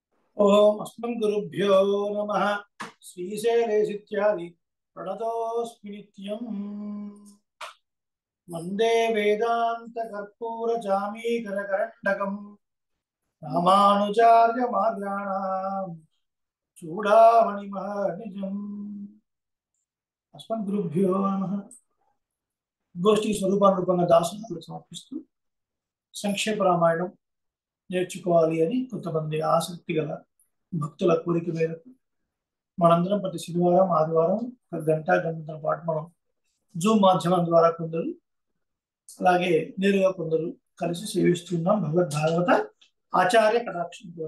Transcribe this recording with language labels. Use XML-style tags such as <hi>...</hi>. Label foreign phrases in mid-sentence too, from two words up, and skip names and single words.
<sa>ओम अस्मन् गुरुभ्यो नमः श्रीशैलेशित्यादि प्रणतोऽस्मि नित्यम् वन्दे वेदान्तकर्पूरजामीकरकरण्डकम् रामानुजार्यमार्गाणाम् चूडामणिमहर्निजम् अस्मन् गुरुभ्यो नमः</sa> <te>గోష్ఠి స్వరూపానురూపంగా దాసనాలు సమర్పిస్తూ సంక్షేప రామాయణం నేర్చుకోవాలి అని కొంతమంది ఆసక్తి గల భక్తుల కోరిక మేరకు మనందరం ప్రతి శనివారం ఆదివారం ఒక గంటన్నర పాటు మనం జూమ్ మాధ్యమం ద్వారా కొందరు అలాగే నేరుగా కొందరు కలిసి సేవిస్తున్నాం భగవద్భాగవత ఆచార్య కటాక్షంతో.</te>